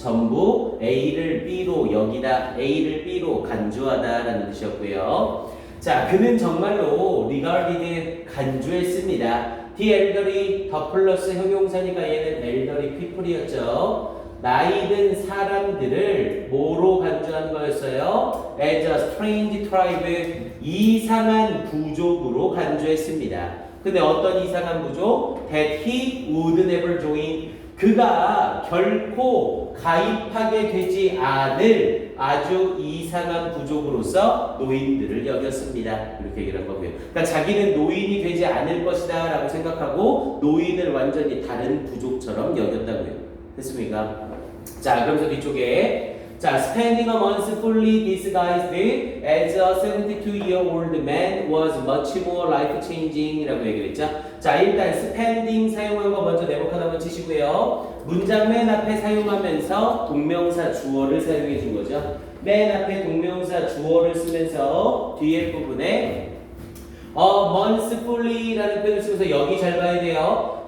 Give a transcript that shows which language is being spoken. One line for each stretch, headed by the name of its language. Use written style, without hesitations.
Korean: 전부 A를 B로 여기다, A를 B로 간주하다 라는 뜻이었고요. 자, 그는 정말로 regarded 간주했습니다.
English: The elderly
Korean: 더 플러스 형용사니까 얘는
English: elderly people
Korean: 이었죠. 나이 든 사람들을 뭐로 간주한 거였어요?
English: As a strange tribe,
Korean: 이상한 부족으로 간주했습니다. 근데 어떤 이상한 부족?
English: That he would never join.
Korean: 그가 결코 가입하게 되지 않을 아주 이상한 부족으로서 노인들을 여겼습니다. 이렇게 얘기를 한 거고요. 그러니까 자기는 노인이 되지 않을 것이다 라고 생각하고 노인을 완전히 다른 부족처럼 여겼다고요. 됐습니까? 자, 그러면서 뒤쪽에 자,
English: spending a month fully disguised as a 72-year-old man was much more life-changing
Korean: 이라고 얘기를 했죠. 자, 일단 spending 사용한 거 먼저 네모칸 한번 치시고요. 문장 맨 앞에 사용하면서 동명사 주어를 사용해 준 거죠. 맨 앞에 동명사 주어를 쓰면서 뒤에 부분에 month fully라는 표현을 쓰면서 여기 잘 봐야 돼요.